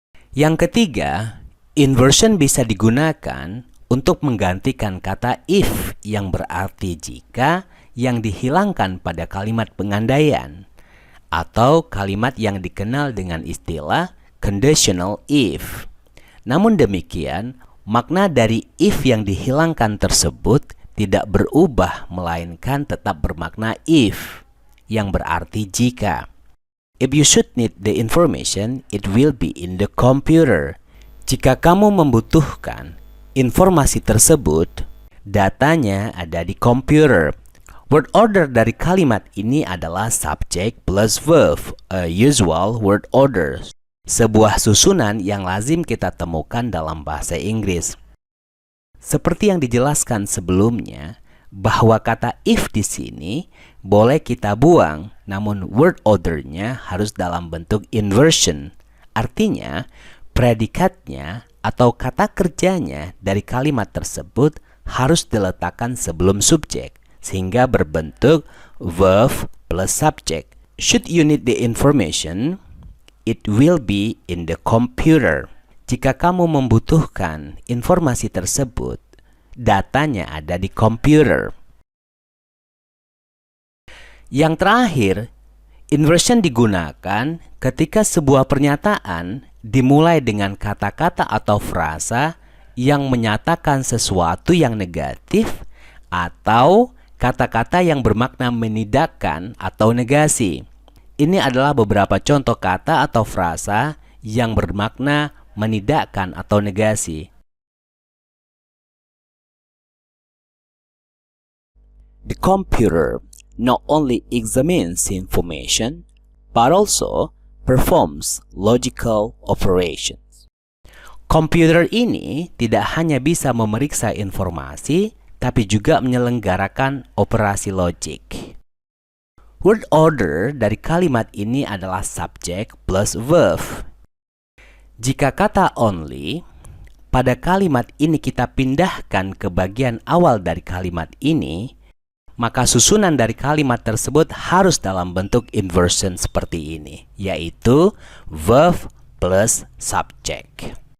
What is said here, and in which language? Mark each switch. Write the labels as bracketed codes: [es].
[id] Yang ketiga, inversion bisa digunakan untuk menggantikan kata if yang berarti jika yang dihilangkan pada kalimat pengandaian, atau kalimat yang dikenal dengan istilah conditional if. Namun demikian, makna dari if yang dihilangkan tersebut tidak berubah, melainkan tetap bermakna if, yang berarti jika. [en] If you should need the information, it will be in the computer. [id] Jika kamu membutuhkan informasi tersebut, datanya ada di komputer. Word order dari kalimat ini adalah subject plus verb, [en] a usual word order. [id] Sebuah susunan yang lazim kita temukan dalam bahasa Inggris. Seperti yang dijelaskan sebelumnya, bahwa kata if di sini boleh kita buang, namun word ordernya harus dalam bentuk inversion. Artinya, predikatnya atau kata kerjanya dari kalimat tersebut harus diletakkan sebelum subjek, sehingga berbentuk verb plus subject. [en] Should you need the information, it will be in the computer. [id] Jika kamu membutuhkan informasi tersebut, datanya ada di komputer. Yang terakhir, inversion digunakan ketika sebuah pernyataan dimulai dengan kata-kata atau frasa yang menyatakan sesuatu yang negatif atau kata-kata yang bermakna menidakkan atau negasi. Ini adalah beberapa contoh kata atau frasa yang bermakna menidakkan atau negasi. [en] The computer not only examines information, but also performs logical operations. [id] Komputer ini tidak hanya bisa memeriksa informasi, tapi juga menyelenggarakan operasi logik. Word order dari kalimat ini adalah subject plus verb. Jika kata only, pada kalimat ini kita pindahkan ke bagian awal dari kalimat ini, maka susunan dari kalimat tersebut harus dalam bentuk inversion seperti ini, yaitu verb plus subject.